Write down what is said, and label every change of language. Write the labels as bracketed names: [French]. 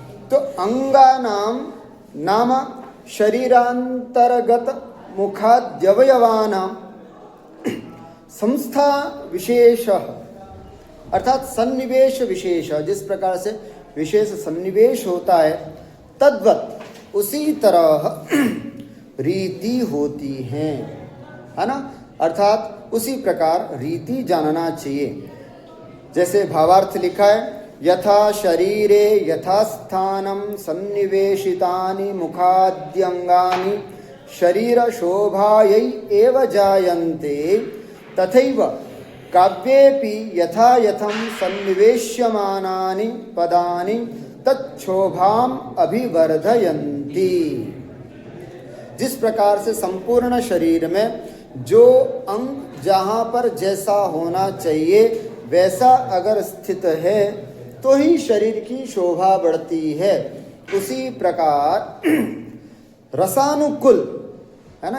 [Sanskrit] तो अंगानाम नाम शरीरांतर्गत मुखाद्यवयवानां संस्था विशेष, अर्थात सन्निवेश विशेष। [Hindi] जिस प्रकार से विशेष सन्निवेश होता है तद्वत उसी तरह रीति होती है ना। अर्थात उसी प्रकार रीति जानना चाहिए। जैसे भावार्थ लिखा है [Sanskrit] यथा शरीरे यथा स्थानं सन्निवेशितानि मुखाद्यंगानि शरीर शोभायै एव जायन्ते तथैव काव्येऽपि यथा यथं सन्निवेश्यमानानि पदानि तच्छोभाम् अभिवर्धयन्ति। [Hindi] जिस प्रकार से संपूर्ण शरीर में जो अंग जहाँ पर जैसा होना चाहिए वैसा अगर स्थित है तो ही शरीर की शोभा बढ़ती है, उसी प्रकार रसानुकूल, है ना।